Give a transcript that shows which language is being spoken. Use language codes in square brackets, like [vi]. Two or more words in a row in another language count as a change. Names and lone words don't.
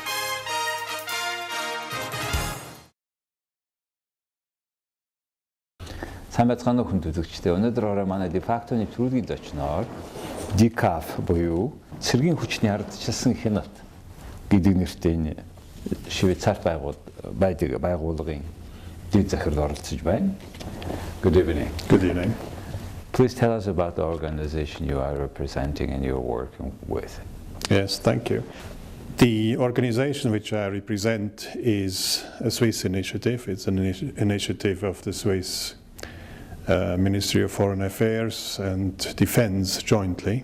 [mn] Сайн байцгаана уу хүнд үзэгчдээ. Өнөөдөр орой манай дефактоны төрөлгийн зочноор DCAF буюу Цэргийн Хүчний Ардчилсан Хяналт гэдэг нэртэй энэ Швейцарт байгууллагын дэд захирал оролцож байна. [en] Good evening. Good evening. Please tell us about the organization you are representing and you're working with. Yes, thank you. The organization which I represent is a Swiss initiative. It's an initiative of the Swiss Ministry of Foreign Affairs and Defense jointly.